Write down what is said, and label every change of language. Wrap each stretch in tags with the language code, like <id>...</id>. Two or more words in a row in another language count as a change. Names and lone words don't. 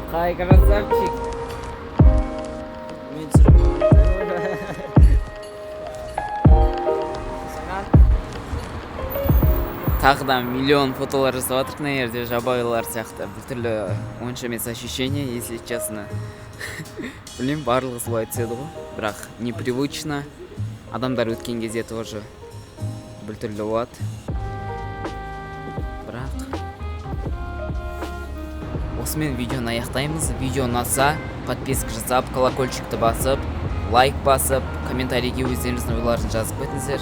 <ru>Ай, красавчик.</ru> <kk>Мен түсіремін. Тағы да миллион фотолар жасап жатырмық мына жерде жабайылар сияқты. Бұл түрлі онша емес</kk> <ru>ощущение, если честно.</ru> <kk>Білмеймін, барлығы солай түседі ғой. Бірақ непривычно. Адамдар өткен кезде тоже бұл түрлі болады. Бірақ осымен видеоны аяқтаймыз. Видео ұнаса, подписка жасап, колокольчикті басып, лайк басып, комментарийге өздеріңіздің ойларын жазып кетіңіздер.</kk>